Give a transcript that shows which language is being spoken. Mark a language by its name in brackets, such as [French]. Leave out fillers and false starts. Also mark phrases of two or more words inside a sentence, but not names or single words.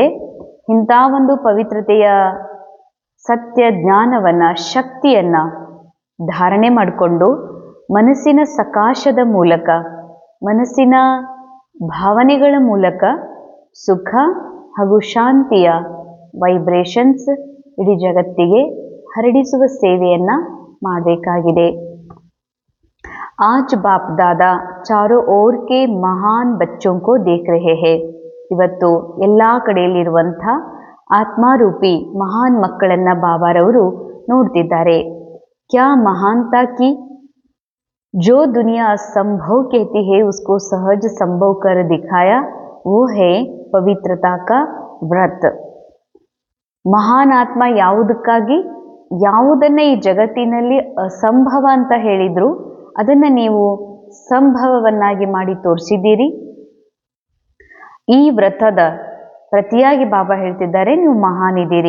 [Kannada] ಇಂಥ ಒಂದು ಪವಿತ್ರತೆಯ ಸತ್ಯ ಜ್ಞಾನವನ್ನು, ಶಕ್ತಿಯನ್ನು ಧಾರಣೆ ಮಾಡಿಕೊಂಡು ಮನಸ್ಸಿನ ಸಕಾಶದ ಮೂಲಕ, ಮನಸ್ಸಿನ ಭಾವನೆಗಳ ಮೂಲಕ ಸುಖ ಹಾಗೂ ಶಾಂತಿಯ ವೈಬ್ರೇಷನ್ಸ್ ಇಡೀ ಜಗತ್ತಿಗೆ ಹರಡಿಸುವ ಸೇವೆಯನ್ನು ಮಾಡಬೇಕಾಗಿದೆ. [Hindi] आज बाप दादा चारों ओर के महान बच्चों को देख रहे हैं. [Kannada] ಇವತ್ತು ಎಲ್ಲ ಕಡೆಯಲ್ಲಿರುವಂಥ ಆತ್ಮಾರೂಪಿ ಮಹಾನ್ ಮಕ್ಕಳನ್ನು ಬಾಬಾರವರು ನೋಡ್ತಿದ್ದಾರೆ. [Hindi] क्या महानता कि जो दुनिया असंभव कहती है उसको सहज संभव कर दिखाया, वो है पवित्रता का व्रत. [Kannada] ಮಹಾನ್ ಆತ್ಮ ಯಾವುದಕ್ಕಾಗಿ, ಯಾವುದನ್ನು ಈ ಜಗತ್ತಿನಲ್ಲಿ ಅಸಂಭವ ಅಂತ ಹೇಳಿದ್ರು ಅದನ್ನು ನೀವು ಸಂಭವವನ್ನಾಗಿ ಮಾಡಿ ತೋರಿಸಿದ್ದೀರಿ. ಈ ವ್ರತದ ಪ್ರತಿಯಾಗಿ ಬಾಬಾ ಹೇಳ್ತಿದ್ದಾರೆ ನೀವು ಮಹಾನ್ ಇದ್ದೀರಿ.